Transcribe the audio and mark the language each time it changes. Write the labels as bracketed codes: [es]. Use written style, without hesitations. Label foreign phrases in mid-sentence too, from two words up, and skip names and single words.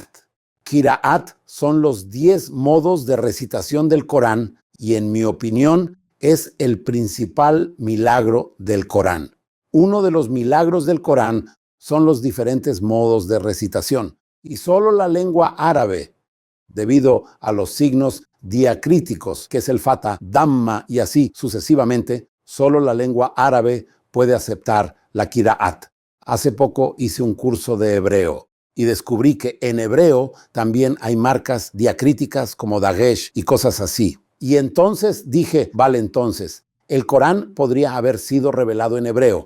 [es] Qira'at son los 10 modos de recitación del Corán y, en mi opinión, es el principal milagro del Corán. Uno de los milagros del Corán son los diferentes modos de recitación. Y solo la lengua árabe, debido a los signos diacríticos, que es el fata, damma y así sucesivamente, solo la lengua árabe puede aceptar la Qira'at. Hace poco hice un curso de hebreo y descubrí que en hebreo también hay marcas diacríticas como dagesh y cosas así. Y entonces dije, vale, entonces, el Corán podría haber sido revelado en hebreo.